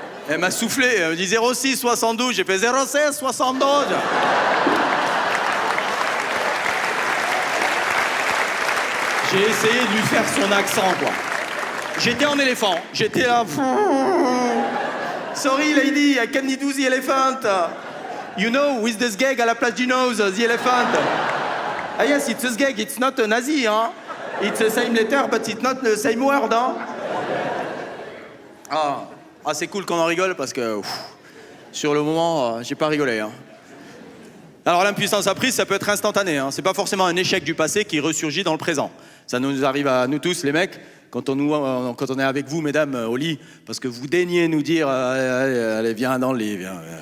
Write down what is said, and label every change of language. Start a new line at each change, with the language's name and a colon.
French: Elle m'a soufflé, elle me dit 06 72, j'ai fait 06 72. J'ai essayé de lui faire son accent, quoi. J'étais en éléphant, j'étais là.
English: Sorry lady, I can't do the elephant. You know, with the sgeg
French: à la place du
English: nose, the elephant. Ah yes, it's a sgeg, it's not a nazi, hein. It's the same letter, but it's not the same word, hein.
French: Ah, c'est cool qu'on en rigole parce que sur le moment, j'ai pas rigolé, hein. Alors l'impuissance apprise, ça peut être instantané, hein. C'est pas forcément un échec du passé qui ressurgit dans le présent. Ça nous arrive à nous tous, les mecs, quand on est avec vous, mesdames, au lit, parce que vous daignez nous dire allez, viens dans le lit, viens.